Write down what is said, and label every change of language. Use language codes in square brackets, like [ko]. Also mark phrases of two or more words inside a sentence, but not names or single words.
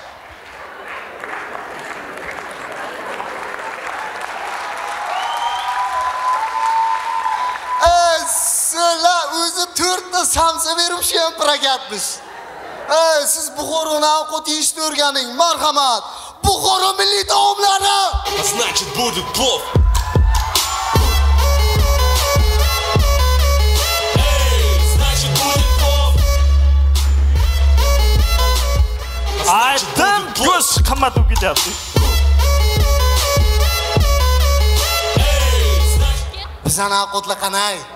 [uz] Sizlar o'zi 4 ta samsa berib shu ham prakatmish. Siz Buxoroni ovqat yeyishni o'rganing. Marhamat. Buxoro milliy taomlari. [ru] Значит, будет плов. [uz] Aytdim, go'sht qimmat bo'lib ketyapti. Bizani ovqatlar qanday?